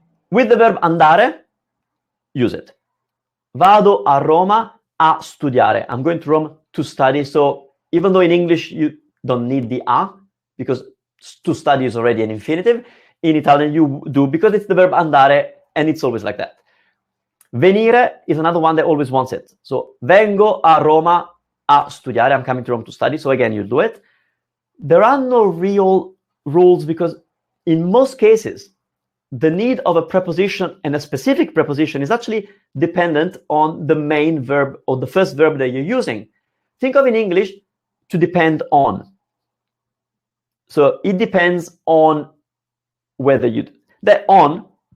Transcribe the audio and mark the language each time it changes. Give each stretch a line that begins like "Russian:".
English: With the verb andare, use it.
Italian: Vado a Roma a studiare.
English: I'm going to Rome to study. So even though in English you don't need the a, because to study is already an infinitive, in Italian you do because it's the verb andare, and it's always like that. Venire is another one that always wants it.
Italian: So vengo a Roma a studiare.
English: I'm coming to Rome to study. So again, you do it. There are no real rules because in most cases, the need of a preposition and a specific preposition is actually dependent on the main verb or the first verb that you're using. Think of in English to depend on. So it depends on whether that on